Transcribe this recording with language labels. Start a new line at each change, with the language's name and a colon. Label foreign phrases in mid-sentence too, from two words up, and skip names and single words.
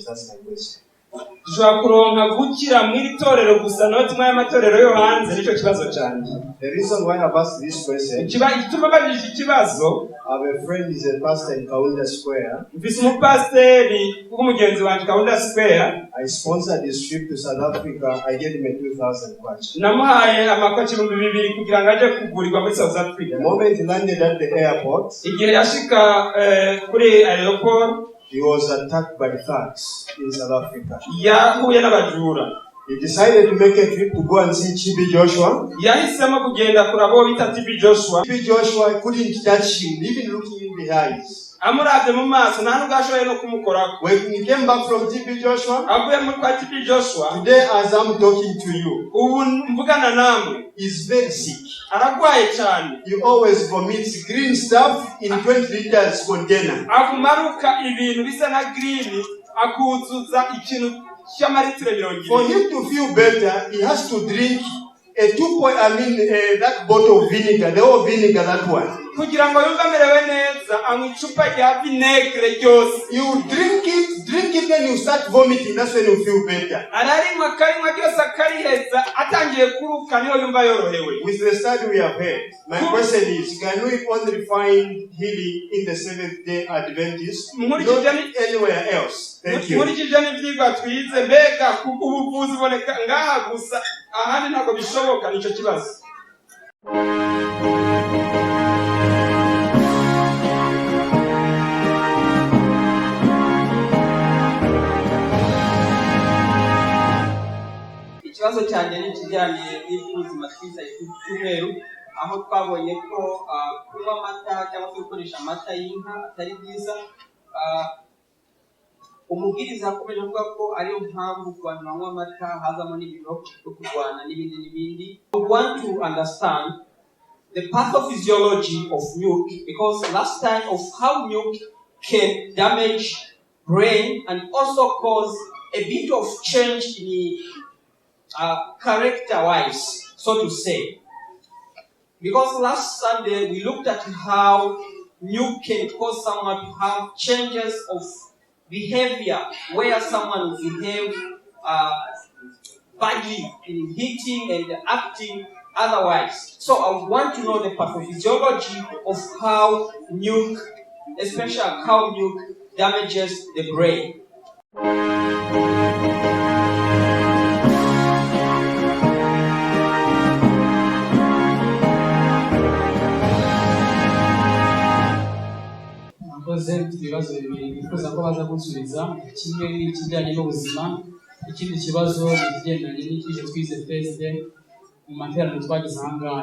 English: That's my question.
Rundi: Tushobora kuronka gukira muri torero gusa no tumwe y'amatorero yo hanze nicyo kibazo cyane.
English: The reason why I have asked this question,
Rundi: ituma bagije ikibazo,
English: I have a friend is a pastor in Kaunda Square.
Rundi: Mfise umupasteri w'umugenzi wanje Kaunda Square.
English: I sponsored his trip to South Africa. I gave him a 2,000 kwacha.
Rundi: Namuhaye amakochi 2,000 kugira ngo aje kugurirwa muri South Africa.
English: The moment he landed at the airport,
Rundi: igihe yashika kuri aeroport,
English: he was attacked by thugs in South Africa.
Rundi: Yahuye n'abajura.
English: He decided to make a trip to go and see Chibi Joshua.
Rundi: Yahisemo kugenda kurabo bita Chibi Joshua.
English: Chibi Joshua couldn't touch him, even looking in the eyes.
Rundi: Amuravye mu maso nta nugashoye no kumukorako.
English: When he came back from Chibi Joshua,
Rundi: avuye muri kwa Chibi Joshua,
English: today as I'm talking to you,
Rundi: ubu mvugana namwe,
English: is very sick.
Rundi: Aragwaye cyane.
English: He always vomits green stuff in 20 liters container.
Rundi: Akumaruka ibintu bisa na green akuzuza ikintu cy'amalitiro 20.
English: For him to feel better, he has to drink that bottle of vinegar, the old vinegar, that one.
Rundi: Kugira ngo yumve amerewe neza anywa icupa rya vinegre ryose.
English: You drink it, then you start vomiting. That's when you feel better.
Rundi: Ararinywa karinywa ryose akariheza atangiye kuruka niho yumva yorohewe.
English: With the study we have had, my question is, can we only find healing in the Seventh-day Adventists, not anywhere else? Thank you.
Rundi: Muri kijani vyigwa twize mbega ubuvuzi boneka ngaha gusa ahandi ntabwo bishoboka, nicyo kibazo.
Kinyarwanda: Ikibazo cyanjye ni ikijyanye n'iby'ubuzima twiza icyumweru, aho twabonye ko kunywa amata cyangwa se gukoresha amata y'inka atari byiza. Umubwiriza yakomeje avuga ko ariyo mpamvu ku bantu banywa amata hazamo n'ibintu byo kurwana n'ibindi.
English: I want to understand the pathophysiology of milk, because last time of how milk can damage brain and also cause a bit of change in character-wise, so to say. Because last Sunday we looked at how milk can cause someone to have changes of behavior, where someone will behave badly in eating and acting otherwise. So I want to know the pathophysiology of how milk, especially cow milk, damages the brain.
Kinyarwanda: Mfite ibibazo bibiri bifuza ko baza gusubiza. Kimwe ni ikijyanye n'ubuzima, ikindi kibazo ni ikigendanye n'icyigisho twize twese mu materaniro twagize aha ngaha.